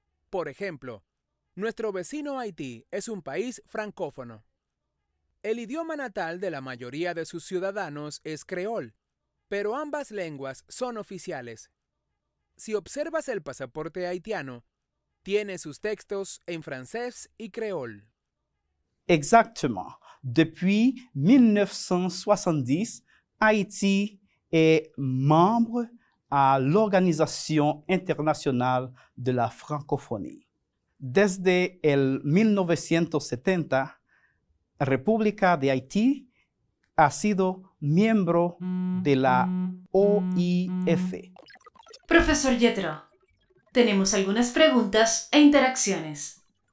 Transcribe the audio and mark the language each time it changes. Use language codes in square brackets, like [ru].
[es] Por ejemplo, nuestro vecino Haití es un país francófono. El idioma natal de la mayoría de sus ciudadanos es creol, pero ambas lenguas son oficiales. Si observas el pasaporte haitiano, tiene sus textos en francés y creol. [fr] Exactement. Depuis 1970, Haïti est membre à l'Organisation internationale de la francophonie. [es] Desde el 1970, República de Haití ha sido miembro de la OIF. Profesor Yetro, tenemos algunas preguntas e interacciones.